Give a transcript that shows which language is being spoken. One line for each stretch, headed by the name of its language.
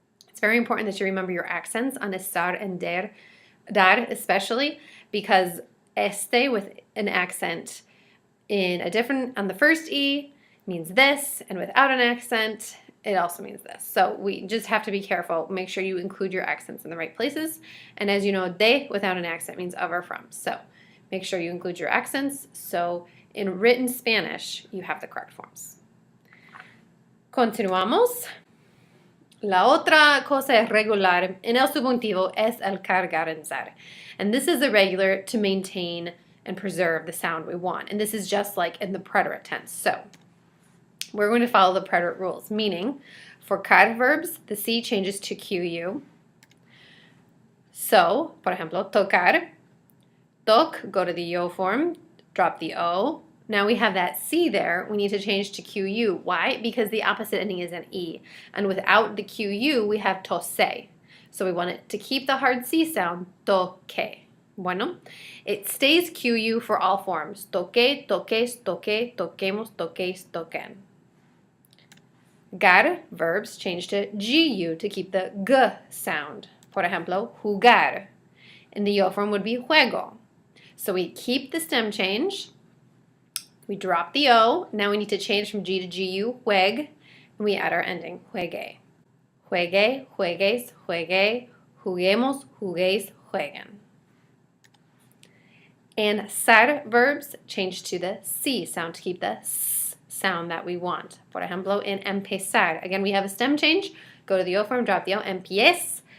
English: It's very important that you remember your accents on estar and dar especially, because este with an accent on the first E means this, and without an accent, it also means this. So we just have to be careful. Make sure you include your accents in the right places. And as you know, de without an accent means of or from. So make sure you include your accents. So in written Spanish, you have the correct forms.
Spanish: Continuamos. La otra cosa irregular en el subjuntivo es el cargarizar.
English: And this is irregular to maintain and preserve the sound we want. And this is just like in the preterite tense. So we're going to follow the preterite rules, meaning for car verbs, the C changes to QU. So,
Spanish: por ejemplo,
English: tocar, toc, go to the yo form, drop the O. Now we have that C there. We need to change to QU. Why? Because the opposite ending is an E. And without the QU, we have tose. So we want it to keep the hard C sound, toque.
Spanish: Bueno,
English: it stays QU for all forms.
Spanish: Toque, toques, toque, toquemos, toquéis, toquen.
English: Gar, verbs, change to GU to keep the G sound.
Spanish: Por ejemplo,
English: jugar. And the yo form would be juego. So we keep the stem change. We drop the O. Now we need to change from G to GU, jueg. And we add our ending, juegue.
Spanish: Juegue, juegues, juegue, juguemos, juguéis, jueguen.
English: And sar verbs change to the C sound to keep the S sound that we want.
Spanish: Por ejemplo,
English: in empezar. Again, we have a stem change. Go to the O form, drop the O, empiece.